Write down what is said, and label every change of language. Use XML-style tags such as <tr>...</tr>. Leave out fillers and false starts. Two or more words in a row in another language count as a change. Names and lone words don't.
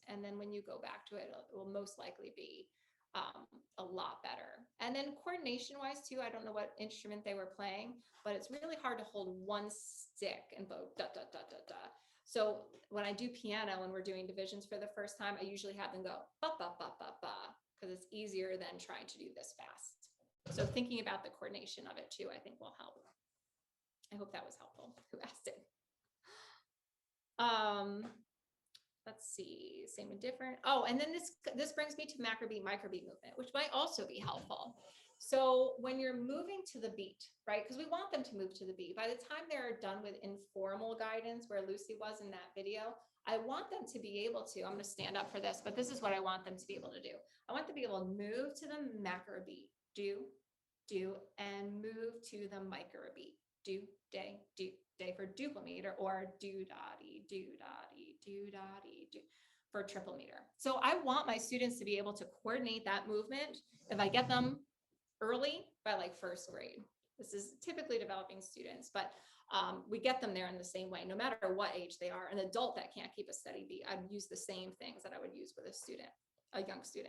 <en>And then when you go back to it, it will most likely be a lot better. And then coordination wise too, I don't know what instrument they were playing, but it's really hard to hold 1 stick and go da, da, da, da, da. So when I do piano, when we're doing divisions for the first time, I usually have them go ba, ba, ba, ba, ba, because it's easier than trying to do this fast. So thinking about the coordination of it too, I think will help. I hope that was helpful. Who asked it? Let's see, same and different. Oh, and then this brings me to Macrobeat movement, which might also be helpful. So when you're moving to the beat, right? Because we want them to move to the beat. By the time they're done with informal guidance, where Lucy was in that video, I want them to be able to, I'm going to stand up for this, but this is what I want them to be able to do. I want them to be able to move to the macrobeat, do, and move to the microbeat, do, day, for duple meter, or do-da-dee, do-da-dee, do-da-dee, do for triple meter. So I want my students to be able to coordinate that movement if I get them early by like 1st grade. This is typically developing students, but we get them there in the same way, no matter what age they are. An adult that can't keep a steady beat, I'd use the same things that I would use with a young student.</en>